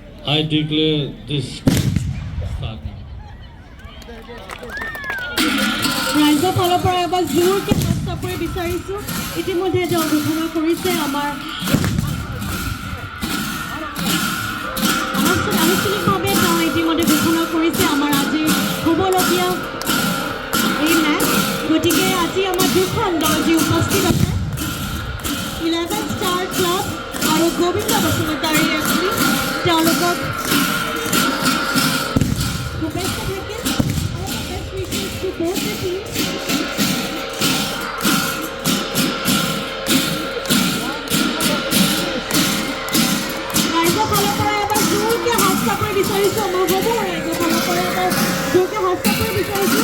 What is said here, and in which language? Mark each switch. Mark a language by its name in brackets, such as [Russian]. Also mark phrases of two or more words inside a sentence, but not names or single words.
[English] I declare this start now. [Assamese] ৰাইজৰ ফালৰ পৰা এবাৰ জোৰকৈ হাত চাপৰি বিচাৰিছোঁ। ইতিমধ্যে তেওঁ ঘোষণা কৰিছে আমাৰ আনুষ্ঠানিকভাৱে তেওঁ ইতিমধ্যে ঘোষণা কৰিছে আমাৰ আজি হ'বলগীয়া এই মেচ। গতিকে আজি আমাৰ দুখন দল যি উপস্থিত আছে 11 ষ্টাৰ ক্লাব আৰু গোবিন্দ বসুমতাৰী এফচি, তেওঁলোকক শুভেচ্ছা থাকিল। [English] Best wishes to both the teams. [Assamese] ৰাইজৰ ফালৰ পৰা এবাৰ জোৰকৈ হাত চাপৰি বিচাৰিছোঁ। আমাৰ হ'ব ৰাইজৰ ফালৰ পৰা এবাৰ জোৰকৈ হাত চাপৰি বিচাৰিছোঁ।